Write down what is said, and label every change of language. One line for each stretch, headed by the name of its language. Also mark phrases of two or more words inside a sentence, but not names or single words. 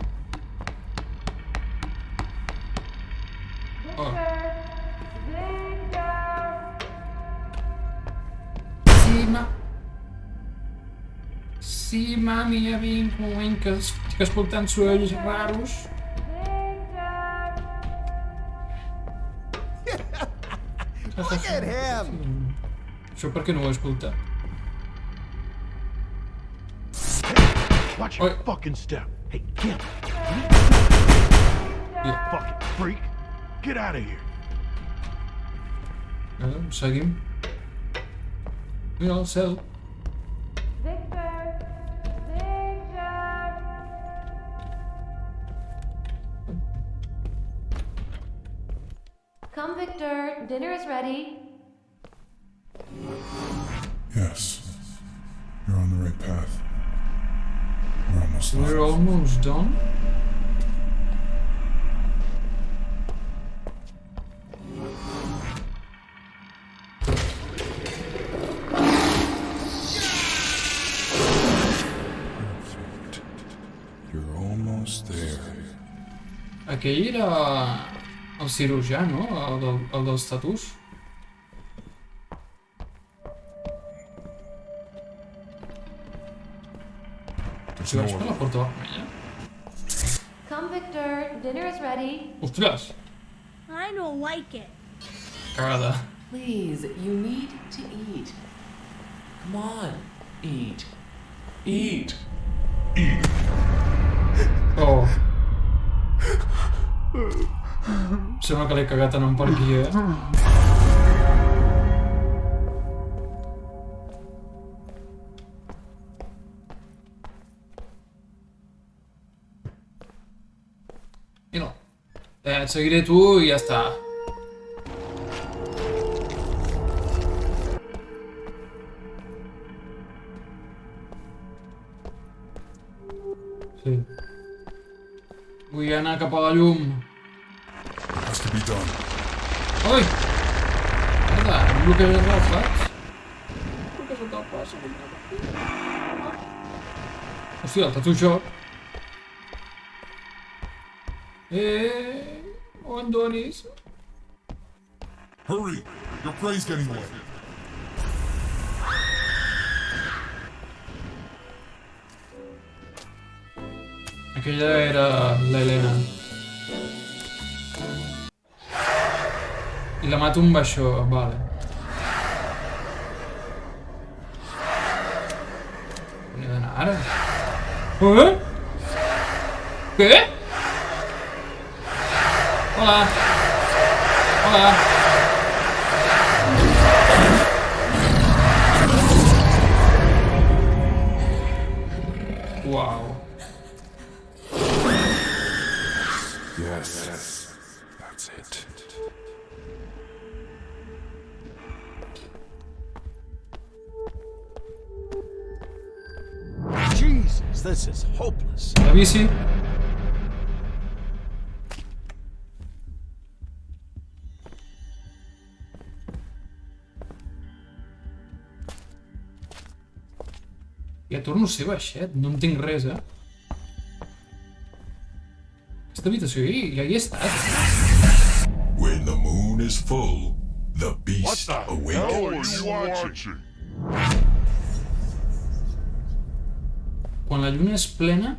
Catalan: Oh. Sí, mami, ja vinc un moment que estic escoltant sorolls raros.
English: Look at him!
Catalan: Això per què no ho he escoltat?
English: Watch your Oi. fucking step. Hey, Kim. Yeah. Fucking freak. Get out of here.
Catalan: Seguim. Mira el cel.
English: Come, Victor. Dinner is ready. Yes. You're on the right path. We're almost We're there. almost done. Perfect. You're almost there.
Catalan: Aquell era el cirurgià, no? El dels tatus. Si vaig per la porta vermella.
English: Come, Victor. Dinner is ready.
Catalan: Ostres!
English: I don't like it.
Catalan: Cagada.
English: Please, you need to eat. Come on, eat. Eat. Oh.
Catalan: Sembla que l'he cagat anant per aquí, I no. Et seguiré tu i ja està. Sí. Vull anar cap a la llum.
English: Has to be done. Oi!
Catalan: Merda, em bloqueges el faig? Bloqueges el pas, hòstia, el
English: tatu shop.
Catalan: No em donis.
English: Hurry! Your prey's getting away.
Catalan: Aquella era l'Helena. I la mato amb això, vale. On he d'anar ara? Què? Hola. Hola. Wow.
English: Yes. That's it. Jesus, this is hopeless.
Catalan: La bici. Ja torno a ser baixet, no entenc res, Aquesta habitació ja hi he estat.
English: When the moon is full, the beast awakens.
Catalan: Quan la lluna és plena...